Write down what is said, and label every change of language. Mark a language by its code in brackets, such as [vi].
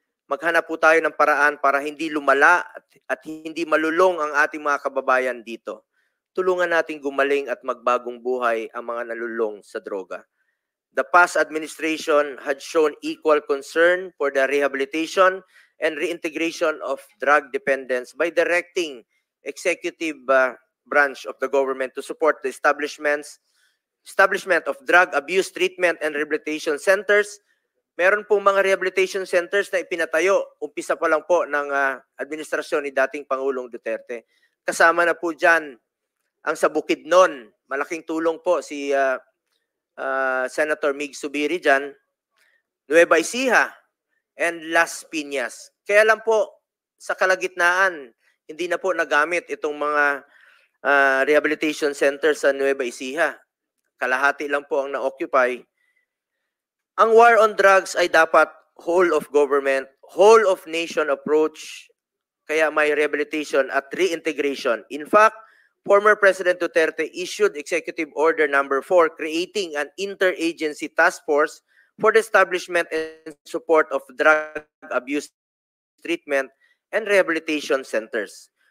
[tl] Maghanap po tayo ng paraan para hindi lumala at hindi malulong ang ating mga kababayan dito. Tulungan natin gumaling at magbagong buhay ang mga nalulong sa droga. [en] The past administration had shown equal concern for the rehabilitation and reintegration of drug dependents by directing executive branch of the government to support the establishment of drug abuse treatment and rehabilitation centers. [tl] Meron pong mga rehabilitation centers na ipinatayo, umpisa pa lang po ng administrasyon ni dating Pangulong Duterte. Kasama na po dyan ang sa Bukidnon. Malaking tulong po si Senator Mig Zubiri dyan. Nueva Ecija and Las Piñas. Kaya lang po, sa kalagitnaan, hindi na po nagamit itong mga rehabilitation centers sa Nueva Ecija. Kalahati lang po ang na-occupy. Ang war on drugs ay dapat [en] whole of government, whole of nation approach, [tl] kaya may rehabilitation at reintegration. [en] In fact, former President Duterte issued Executive Order number 4 creating an interagency task force for the establishment and support of drug abuse treatment and rehabilitation centers.